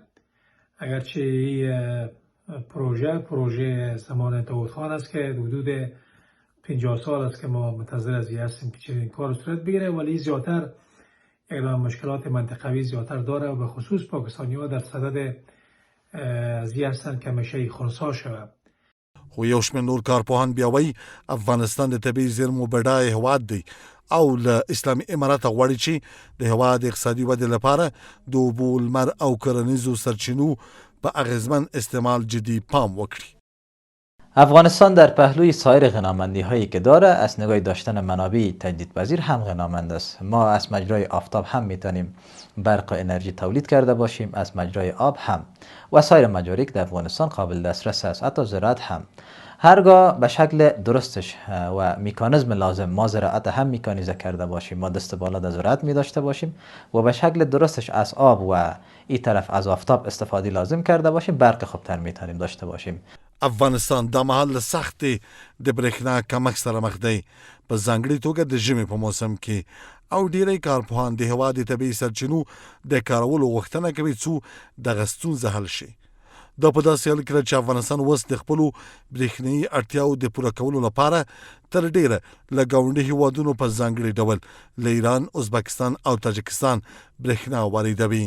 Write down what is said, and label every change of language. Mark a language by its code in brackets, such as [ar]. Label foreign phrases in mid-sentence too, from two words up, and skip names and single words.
[fa] اگرچه این پروژه زمان داود خان است که حدود 50 سال است که ما منتظر از این هستیم که چنین کار صورت بگیره، ولی زیادتر اقدام مشکلات منطقوی زیادتر داره و به خصوص پاکستانی‌ها در صدد از این هستند که همیشه خنثی شود. [ps] خو یو شمېر نور کارپوهان بیا وایي افغانستان د طبیعي زیرمو بډایه هېواد دی او له اسلامي امارت غواړي چې د هېواد اقتصادي ودې لپاره د اوبو، لمر او کرنیزو سرچینو به اغیزمن استعمال جدی پام وکړي. [fa] افغانستان در پهلوی سایر غنامندی هایی که داره از نگاه داشتن منابع تجدیدپذیر هم غنامند است. ما از مجرای آفتاب هم میتونیم برق و انرژی تولید کرده باشیم، از مجرای آب هم و سایر مجاریک در افغانستان قابل دسترس است، حتی زراعت هم. هرگاه به شکل درستش و میکانیزم لازم ما زراعت هم میکانیزه کرده باشیم، ما دست بالا در زراعت می داشته باشیم و به شکل درستش از آب و این طرف از آفتاب استفاده لازم کرده باشیم، برق خوبتر میتونیم داشته باشیم. [ps] افغانستان د مهال سختې د برېښنا کمښت سره مخ دی، په ځانګړې توګه د ژمي په موسم کې، او ډیری کارپوهان د هېواد د طبیعي سرچینو د کارولو غوښتنه کوي څو دغه ستونزه حل شي. دا په داسې حال کې چې افغانستان اوس د خپلو برېښنایي اړتیاوو د پوره کولو لپاره تر ډیره له ګاونډي هېوادونو په ځانګړي ډول له ایران، ازبکستان او تاجکستان برېښنا واردوي.